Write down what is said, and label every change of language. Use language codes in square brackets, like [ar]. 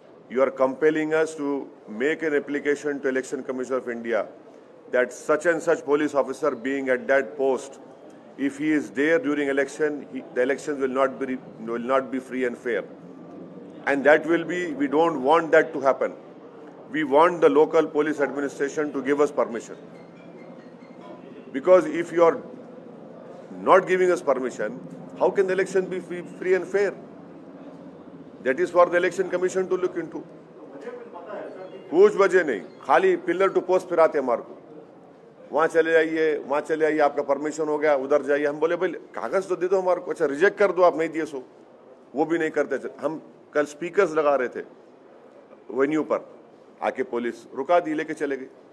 [en] you are compelling us to make an application to Election Commission of India that such and such police officer being at that post, if he is there during election, the elections will not be free and fair, and that will be, we don't want that to happen. We want the local police administration to give us permission. Because if you are not giving us permission, how can the election be free and fair? That is for the election commission to look into. [hi] कुछ वजह नहीं, खाली [en] pillar to post [hi] फिराते हमारे को, वहां चले जाइए, आपका परमिशन हो गया, उधर जाइए। हम बोले भाई कागज तो दे दो हमारे को। अच्छा रिजेक्ट कर दो, आप नहीं दिए सो, वो भी नहीं करते। हम कल स्पीकर्स लगा रहे थे वेन्यू पर, आके पुलिस रुका दी, लेके चले गए।